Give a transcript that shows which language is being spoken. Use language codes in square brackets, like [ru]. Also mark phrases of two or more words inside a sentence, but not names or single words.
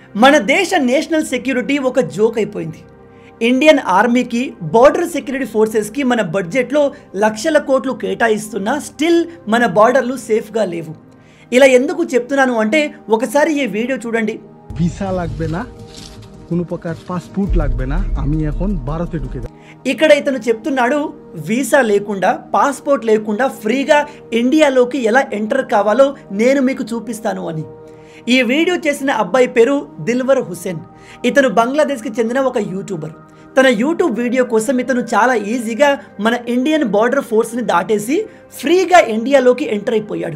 [te] మన దేశ [en] national security [te] ఒక జోక్ అయిపోయింది. ఇండియన్ ఆర్మీకి బార్డర్ సెక్యూరిటీ ఫోర్సెస్కి మన బడ్జెట్లో లక్షల కోట్లు కేటాయిస్తున్నా స్టిల్ మన బార్డర్లు సేఫ్గా లేవు. ఇలా ఎందుకు చెప్తున్నాను అంటే ఒకసారి ఈ వీడియో చూడండి. [bn] ভিসা লাগবে না, কোনো প্রকার পাসপোর্ট লাগবে না, আমি এখন ভারতে ঢুকে যাব. [te] ఇక్కడ ఇతను చెప్తున్నాడు వీసా లేకుండా పాస్పోర్ట్ లేకుండా ఫ్రీగా ఇండియాలోకి ఎలా ఎంటర్ కావాలో నేను మీకు చూపిస్తాను అని. ఈ వీడియో చేసిన అబ్బాయి పేరు దిల్వర్ హుసేన్. ఇతను బంగ్లాదేశ్కి చెందిన ఒక యూట్యూబర్. తన యూట్యూబ్ వీడియో కోసం ఇతను చాలా ఈజీగా మన [en] Indian border [te] ఫోర్స్ని దాటేసి ఫ్రీగా ఇండియాలోకి ఎంటర్ అయిపోయాడు.